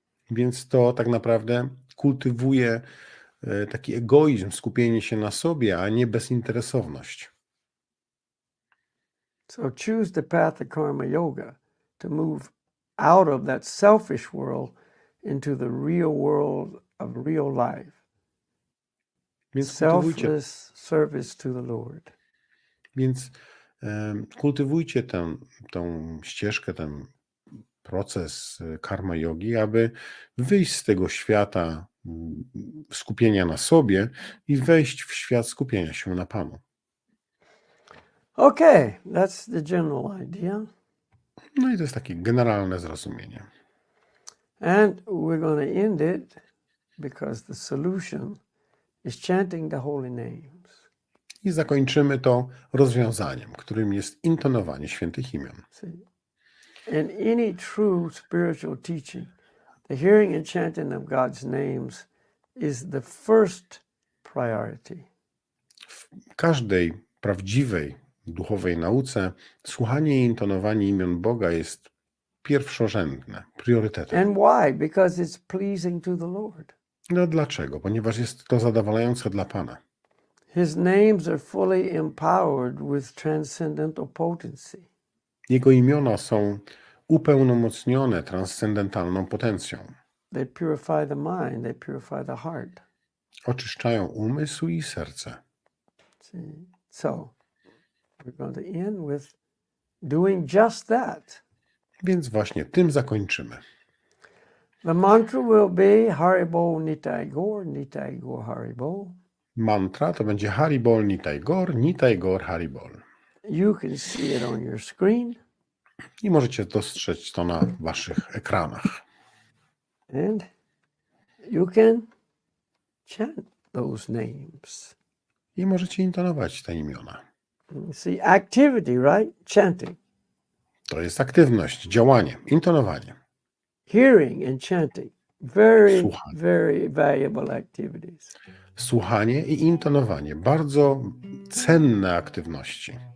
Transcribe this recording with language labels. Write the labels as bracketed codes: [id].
[pl] Więc to tak naprawdę kultywuje taki egoizm, skupienie się na sobie, a nie bezinteresowność. [en] So choose the path of karma yoga to move out of that selfish world into the real world of real life. [pl] Więc [en] Selfless service to the Lord. [pl] Więc kultywujcie tą ścieżkę, ten proces karma jogi, aby wyjść z tego świata skupienia na sobie i wejść w świat skupienia się na Panu. [en] Okay, that's the general idea. [pl] No i to jest takie generalne zrozumienie. [en] And we're going to end it because the solution is chanting the holy names. [pl] I zakończymy to rozwiązaniem, którym jest intonowanie świętych imion. [en] See, in any true spiritual teaching, the hearing and chanting of God's names is the first priority. [pl] W każdej prawdziwej duchowej nauce słuchanie i intonowanie imion Boga jest pierwszorzędne, priorytetem. [en] And why? Because it's pleasing to the Lord. [pl] No dlaczego? Ponieważ jest to zadowalające dla Pana. [en] His names are fully empowered with transcendental potency. [pl] Jego imiona są upełnomocnione transcendentalną potencją. [en] They purify the mind, they purify the heart. [pl] Oczyszczają umysł i serce. [en] See? So, we're going to end with doing just that. [pl] Więc właśnie tym zakończymy. [en] The mantra will be Haribo Nitai Gor Haribo. [pl] Mantra to będzie Haribol Nitai Gor Haribol. [en] You can see it on your screen. [pl] I możecie dostrzec to na waszych ekranach. [en] And you can chant those names. [pl] I możecie intonować te imiona. [en] See, activity, right? Chanting. [pl] To jest aktywność, działanie, intonowanie. [en] Hearing and chanting. Very, [pl] Słuchanie. [en] very valuable activities. [pl] Słuchanie i intonowanie. Bardzo cenne aktywności.